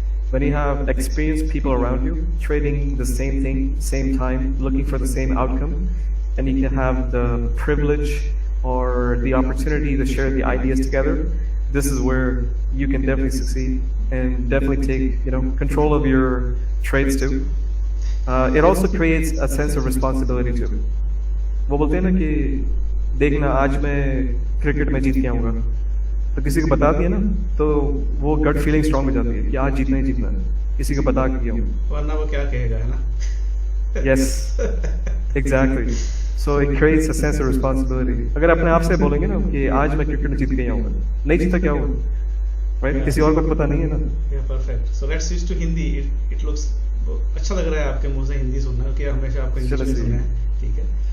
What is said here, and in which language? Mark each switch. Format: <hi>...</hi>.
<en>When you have experienced people around you, trading the same thing, same time, looking for the same outcome, and you can have the privilege or the opportunity to share the ideas together, this is where you can definitely succeed and definitely take control of your trades too. It also creates a sense of responsibility too.</en> <hi>वो बोलते हैं ना कि देखना आज मैं cricket में जीत के आऊँगा, तो किसी को बता दिया ना तो वो गट फीलिंग स्ट्रांग हो जाती है कि आज जीतना ही जीतना है, किसी को बता के गया हूँ, वरना वो क्या कहेगा, है ना?</hi> <en>Yes, exactly. So it creates a sense of responsibility.</en> <hi>अगर अपने आप से बोलेंगे ना कि आज मैं क्रिकेट जीत के आऊँगा, नहीं जीता क्या हुआ, राइट? किसी और को पता नहीं है ना.</hi> <en>Yeah, perfect. So let's switch to Hindi. It looks</en> <hi>अच्छा लग रहा है आपके मुंह से हिंदी सुनना, क्योंकि हमेशा आपको इंग्लिश में सुना है, ठीक है?</hi>